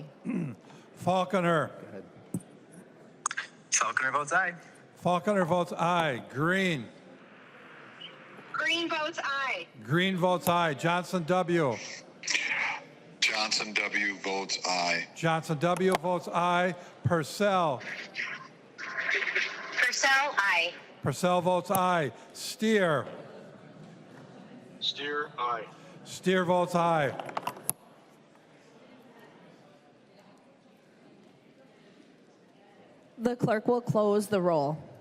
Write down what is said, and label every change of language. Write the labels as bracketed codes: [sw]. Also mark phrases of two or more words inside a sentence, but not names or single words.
[en] Falconer. Falconer votes aye. Falconer votes aye. Green. Green votes aye. Green votes aye. Johnson W. Johnson W. votes aye. Johnson W. votes aye. Purcell. Purcell, aye. Purcell votes aye. Steer. Steer, aye. Steer votes aye. The clerk will close the roll.